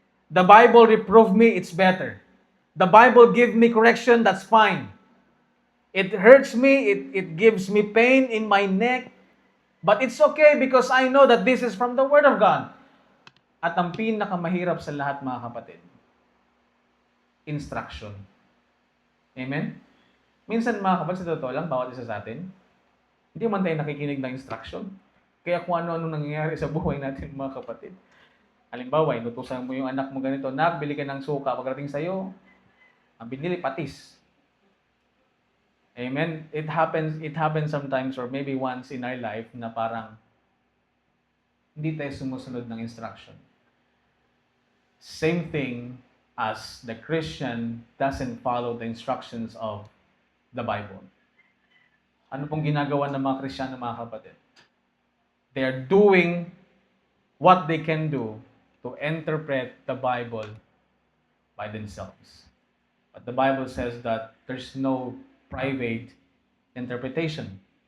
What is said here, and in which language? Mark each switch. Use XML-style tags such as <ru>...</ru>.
<en>The Bible reprove me, it's better. The Bible give me correction, that's fine. It hurts me, it gives me pain in my neck, but it's okay because I know that this is from the Word of God.</en> <tl>At ang pinakamahirap sa lahat mga kapatid, instruction. Amen? Minsan mga kapatid, sa totoo lang, bawat isa sa atin, hindi man tayo nakikinig ng instruction. Kaya kung ano-ano nangyayari sa buhay natin mga kapatid. Halimbawa, inutusan mo yung anak mo ganito, "Nak, bili ka ng suka." Pagdating sa'yo, ang binili, patis. Amen?</tl> <en>It happens sometimes or maybe once in our life</en> <tl>na parang hindi tayo sumusunod ng instruction.</tl> <en>Same thing as the Christian doesn't follow the instructions of the Bible.</en> <tl>Ano pong ginagawa ng mga Kristiyano mga kapatid?</tl> <en>They are doing what they can do to interpret the Bible by themselves. But the Bible says that there's no private interpretation.</en>